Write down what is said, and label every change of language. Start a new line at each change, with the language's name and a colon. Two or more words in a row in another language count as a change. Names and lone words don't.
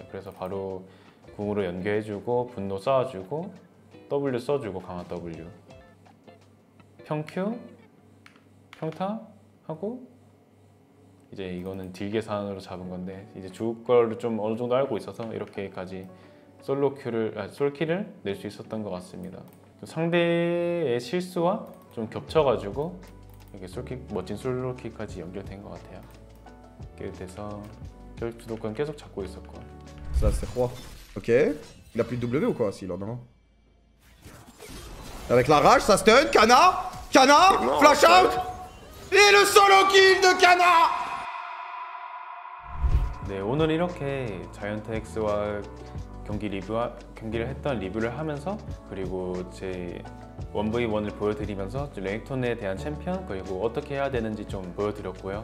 Korean: 그래서 바로 궁으로 연계해주고 분노 쌓아주고 W 써주고 강화 W 평큐 평타 하고 이제 이거는 딜 계산으로 잡은 건데 이제 죽을 거를 좀 어느 정도 알고 있어서 이렇게까지 솔킬을 낼 수 있었던 것 같습니다. 상대의 실수와 좀 겹쳐가지고 이렇게 멋진 솔로킬까지 연결된 것 같아요. 이렇게 돼서 주도권 계속 잡고 있었고.
French: Ça c'est roi. Ok. Il a plus de W ou quoi s'il en a un? Avec la rage, ça stun. Kana,
English: flash out.
French: Et le
English: solo kill
French: de Kana.
Korean: 네, 오늘 이렇게 자이언트엑스와 경기를 했던 리뷰를 하면서 그리고 제 1v1을 보여드리면서 레넥톤에 대한 챔피언 그리고 어떻게 해야 되는지 좀 보여드렸고요.